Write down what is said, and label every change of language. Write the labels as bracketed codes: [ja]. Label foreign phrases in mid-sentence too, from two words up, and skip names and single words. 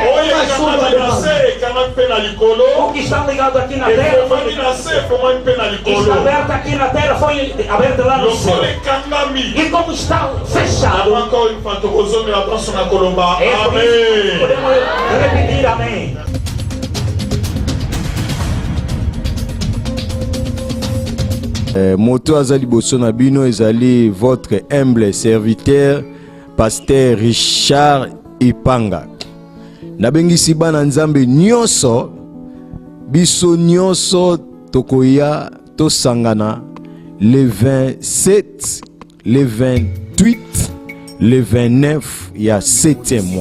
[pt] O que está ligado aqui na terra está aberto aqui na terra, foi aberto lá no céu. E como está fechado, é por isso que podemos repetir amém. [ln] Moto azali boso na bino ezali [fr] votre humble serviteur [ln] Pasteur Richard Ipanga. Nabengisi bana nzambe nyonso biso nyonso tokoya tosangana le 27, le 28, le 29 ya 7e mois.